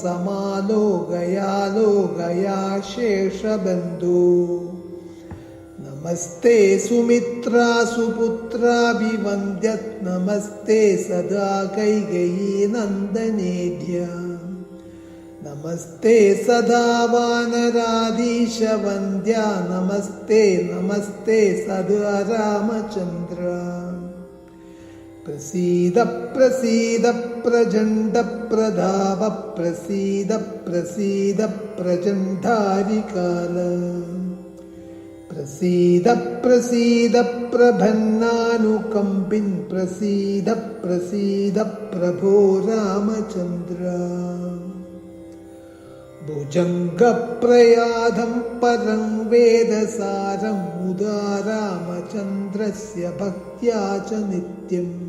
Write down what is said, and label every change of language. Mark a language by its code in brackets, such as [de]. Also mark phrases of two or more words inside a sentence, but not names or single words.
[sa] समालोकया शेषबन्धु नमस्ते सुमित्रा सुपुत्राभिवन्द्यत् नमस्ते सदा कैकेयी नन्दनेभ्य नमस्ते सदा वानराधीशवन्द्या नमस्ते नमस्ते सदा रामचन्द्र प्रसीद प्रसीद प्रचण्ड प्रधाव प्रसीद प्रसीद प्रचण्डारिकाल പ്രസീദ പ്രസീദ പ്രഭന്നാനുകമ്പിൻ പ്രസീദ പ്രസീദ പ്രഭോ രാമചന്ദ്ര. ഭുജംഗപ്രയാധം പരം വേദസാരം മുദാ രാമചന്ദ്രസ്യ ഭക്ത്യാ ച നിത്യം.